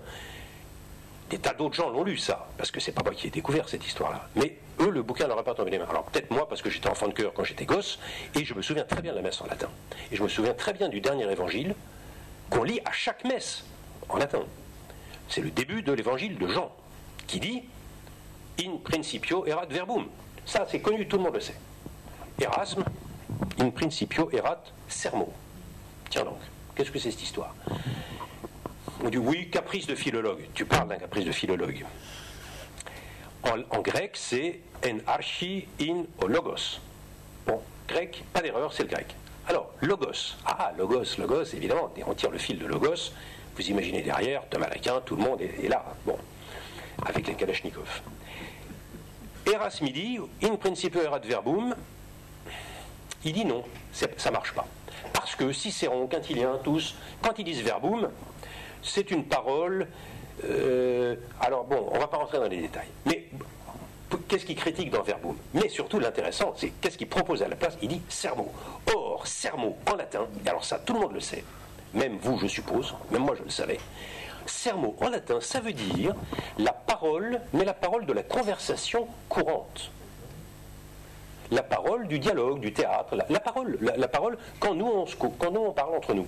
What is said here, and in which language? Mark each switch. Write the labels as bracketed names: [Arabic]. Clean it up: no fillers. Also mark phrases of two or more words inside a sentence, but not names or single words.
[French] Des tas d'autres gens l'ont lu, ça, parce que c'est pas moi qui ai découvert cette histoire-là. Mais eux, le bouquin n'aurait pas tombé des mains. Alors peut-être moi, parce que j'étais enfant de cœur quand j'étais gosse, et je me souviens très bien de la messe en latin. Et je me souviens très bien du dernier évangile, qu'on lit à chaque messe, en latin. C'est le début de l'évangile de Jean, qui dit « [Latin] In principio erat verbum ». [French] Ça, c'est connu, tout le monde le sait. Erasme, « [Latin] In principio erat sermo ». [French] Tiens donc, qu'est-ce que c'est cette histoire ? On dit oui, caprice de philologue. Tu parles d'un caprice de philologue. En grec, c'est [Greek] ἐν ἀρχῇ ἦν ὁ λόγος. [French] Bon, grec, pas d'erreur, c'est le grec. Alors, logos. Ah, logos, évidemment, on tire le fil de logos. Vous imaginez derrière, Thomas d'Aquin, tout le monde est là. Bon, avec les Kalachnikov. Erasme dit, [Latin] in principio erat verbum. [French] Il dit non, ça marche pas. Parce que Cicéron, Quintilien, tous, quand ils disent verbum, c'est une parole... alors bon, on ne va pas rentrer dans les détails. Mais qu'est-ce qu'il critique dans verbum? Mais surtout l'intéressant, c'est qu'est-ce qu'il propose à la place? Il dit sermo. Or, sermo en latin, et alors ça tout le monde le sait, même vous je suppose, même moi je le savais, sermo en latin ça veut dire la parole, mais la parole de la conversation courante. La parole du dialogue, du théâtre, la parole quand nous on parle entre nous.